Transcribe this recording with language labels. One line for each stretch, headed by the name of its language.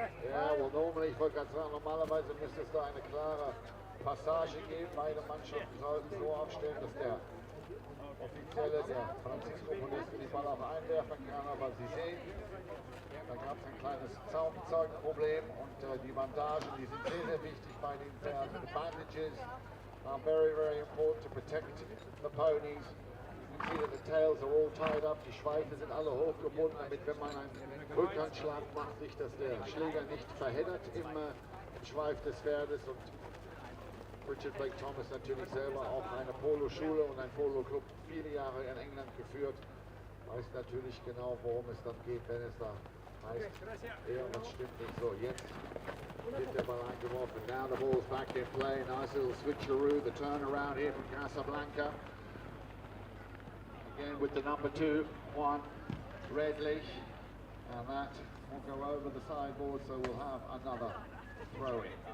German: Ja,
English: well, normally,
German: ich wollte gerade sagen, normalerweise müsste es da eine klare Passage geben. Beide Mannschaften sollten so aufstellen, dass der Offizielle, der Francisco Podesta, den Ball auch einwerfen kann. Aber Sie sehen, da gab es ein kleines Zaumzeugenproblem und die Bandagen, die sind sehr, sehr wichtig bei den Pferden.
English: The bandages are very, very important to protect the ponies. You can see that the tails are all tied up,
German: die Schweife sind alle hochgebunden, damit wenn man einen Rückhandschlag macht, sich dass der Schläger nicht verheddert im Schweif des Pferdes. Und Richard Blake Thomas natürlich selber auch eine Polo-Schule und ein Polo-Club viele Jahre in England geführt, weiß natürlich genau, worum es dann geht, wenn es da heißt, irgendwas stimmt nicht. So, jetzt wird der Ball eingeworfen.
English: Now the ball's back in play. Nice little switcheroo, the turnaround here from Casablanca. Again with the number 2, Juan Redlich, and that will go over the sideboard, so we'll have another throw-in.